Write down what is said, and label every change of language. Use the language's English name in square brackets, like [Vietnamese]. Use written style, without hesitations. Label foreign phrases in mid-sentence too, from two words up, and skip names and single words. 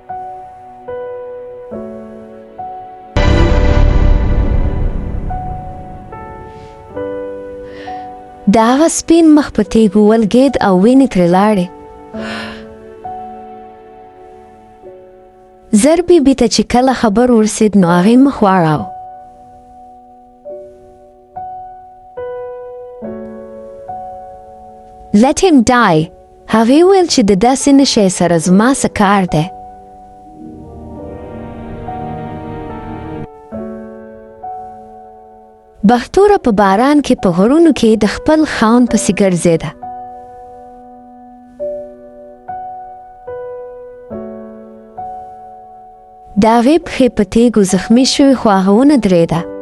[Pashto] د هغه سپین مخ په تیږو ولګېد او وینې ترې لاړې. زر بیبي ته چې کله خبر ورسېد نو هغې مخ واړاوه. [English] Let him die. [Pashto] هغې ویل چې د داسې نشی سره زما څه کار دی. بختوره په باران کې په غرونو کې د خپل خاوند پسې ګرځېده. د هغې پښې په تیږو زخمي شوې خو هغه ونه درېده.